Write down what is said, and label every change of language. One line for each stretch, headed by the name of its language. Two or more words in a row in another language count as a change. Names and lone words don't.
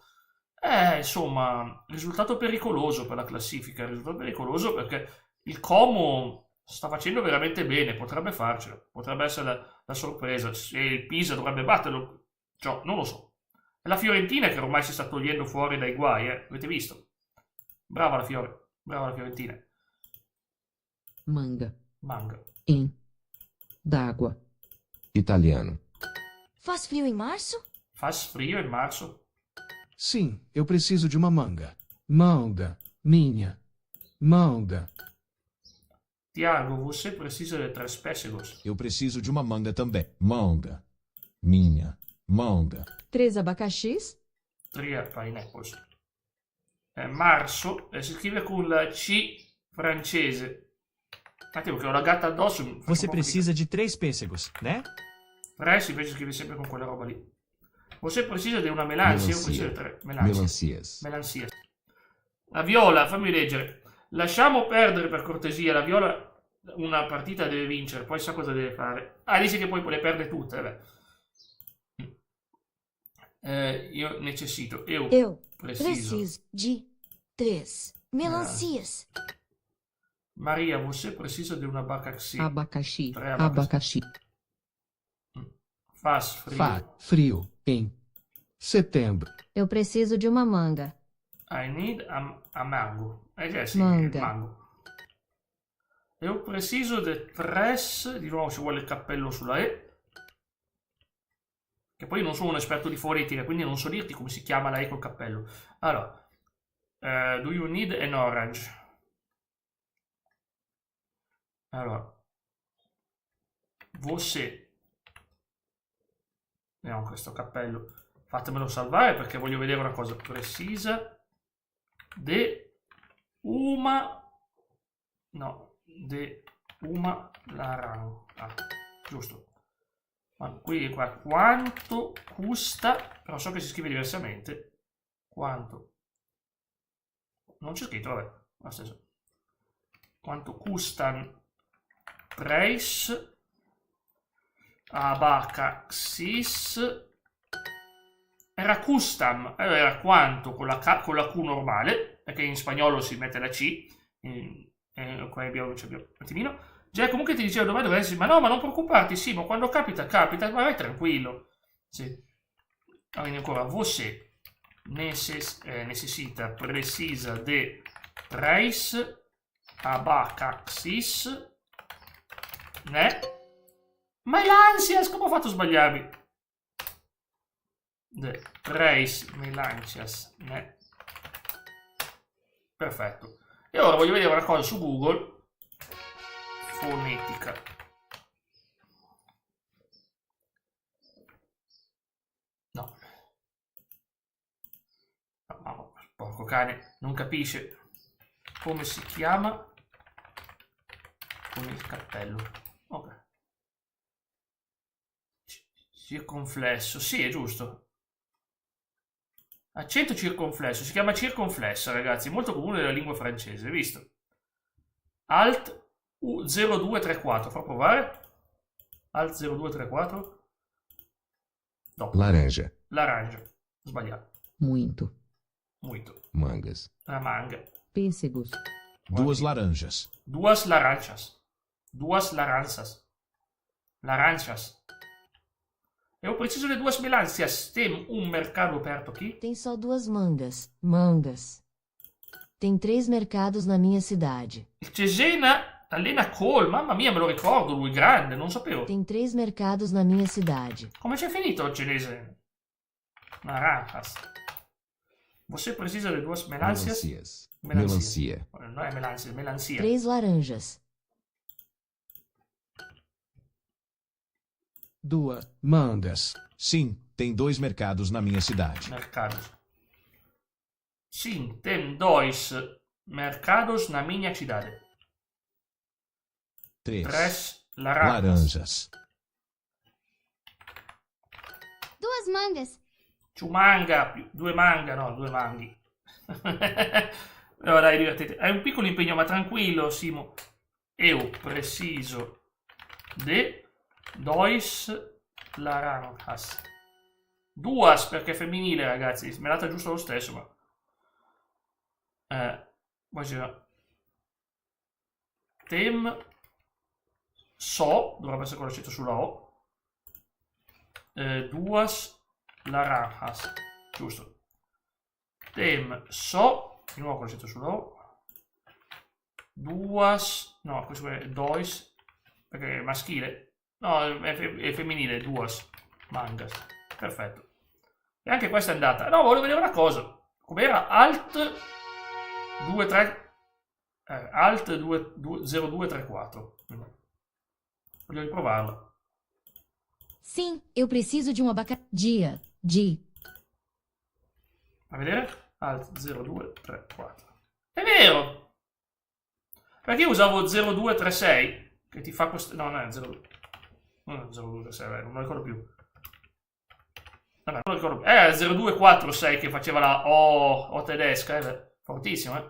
Italian: Insomma, risultato pericoloso per la classifica, risultato pericoloso perché il Como sta facendo veramente bene, potrebbe farcela, potrebbe essere la sorpresa, se il Pisa dovrebbe batterlo, cioè, non lo so. È la Fiorentina che ormai si sta togliendo fuori dai guai, avete visto? Brava la Fiorentina.
Portuguese: Manga. D'água. Italiano. Faz frio em março? Faz frio
Italian: in marzo?
Portuguese: Sim, eu preciso de uma manga. Manga. Minha. Manga. Tiago, você precisa de 3 pêssegos. Eu preciso de uma manga também. Manga. Minha. Manga. 3 abacaxis.
English: 3 pineapples.
Italian: Marzo si scrive con la C francese. Un attimo che ho la gatta addosso.
Portuguese: Você precisa de 3 pêssegos, né?
Italian: 3 invece scrive sempre con quella roba lì.
Portuguese: Você precisa
Italian: di una melancia? Io preciso di 3
Portuguese: Melancias.
Italian: Melancia. La Viola, fammi leggere. Lasciamo perdere per cortesia. La Viola una partita deve vincere, poi sa cosa deve fare. Dice che poi le perde tutte, vabbè. Io necessito.
Portuguese: Eu preciso de 3 melancias. Maria, você precisa de un abacaxi. Abacaxi. 3 Abacaxi. Faz frio. Fa frio em setembro. Eu preciso de uma manga.
English: I need a mango.
Italian: Sì,
Portuguese: Manga.
Italian: mango.
Portuguese: Eu preciso de 3.
Italian: Di nuovo ci vuole il cappello sulla E. Che poi non sono un esperto di fonetica, quindi non so dirti come si chiama la E col cappello. Allora,
English: do you need an orange?
Italian: Allora, você, vediamo questo cappello, fatemelo salvare perché voglio vedere una cosa precisa.
Portuguese: De uma laranja,
Italian: giusto. Ma qui qua quanto costa, però so che si scrive diversamente. Quanto? Non c'è scritto, vabbè, lo stesso.
Portuguese: Quanto costano 3 abacaxis?
Italian: Era custam, era quanto con la Q normale, perché in spagnolo si mette la C, qua abbiamo un attimino. Già comunque ti dicevo domani dovresti, ma no, ma non preoccuparti, sì, ma quando capita, ma vai tranquillo. Sì. Quindi ancora,
Portuguese: você necessita, precisa de 3 abacaxis, né?
Italian: Ma è l'ansias, come ho fatto a sbagliarmi?
Portuguese: De 3 melancias, né?
Italian: Perfetto. E ora voglio vedere una cosa su Google. Fonetica. No. No, mamma, porco cane, non capisce come si chiama con il cappello. Ok. Circonflesso, sì, è giusto. Accento circonflesso, si chiama circonflessa, ragazzi, molto comune nella lingua francese, visto? Alt 0234, fa provare? Alt 0234? No.
Portuguese: Laranja.
Italian: Laranja, sbagliato.
Portuguese: Muito. Muito. Mangas. La manga. Pêssegos. Duas laranjas. Duas laranjas. Duas laranjas. Laranjas. Eu preciso de duas melancias. Tem um mercado perto aqui? Tem só 2 mangas. Mangas. Tem 3 mercados na minha cidade.
Italian: Il Cesena, Lena Cole, mamma mia, me lo ricordo, lui grande, non sapevo.
Portuguese: Tem 3 mercados na minha cidade.
Italian: Come c'è finito il cinese?
Spanish: Naranjas.
Portuguese: Você precisa de duas melancias? Melancias. Melancia. Melancia.
Italian: Non è melancia, melancia.
Portuguese: 3 laranjas. 2 mangas. Sim, tem 2 mercados na minha cidade. Mercados. Sim, tem 2 mercados na minha cidade. 3 3 laranjas. laranjas. 2 mangas.
Italian: Ciumanga, 2 manga, no, 2 manghi. No, dai, divertite. È un piccolo impegno, ma tranquillo, Simo.
Portuguese: Eu preciso de 2 laranjas.
Italian: Duas perché è femminile, ragazzi. Me l'ha data giusto lo stesso, ma... poi c'era... Tem... So, dovrebbe essere quello scritto sulla O.
Portuguese: Duas laranjas.
Italian: Giusto. Tem so, di nuovo quello scritto sulla O.
Portuguese: Duas, no,
Italian: questo è dois, perché è maschile. No, è femminile,
Portuguese: duas mangas.
Italian: Perfetto. E anche questa è andata. No, volevo vedere una cosa. Com'era? Alt 23 Alt 0234. Voglio riprovarla.
Portuguese: Sim, eu preciso de um abacaxi. Dia.
Italian: A vedere? Alt 0234. È vero! Perché io usavo 0236 che ti fa questo... No, non è 02. Non è 0236, non lo ricordo più. Vabbè, non lo ricordo più. 0246 che faceva la O tedesca, fortissimo, eh.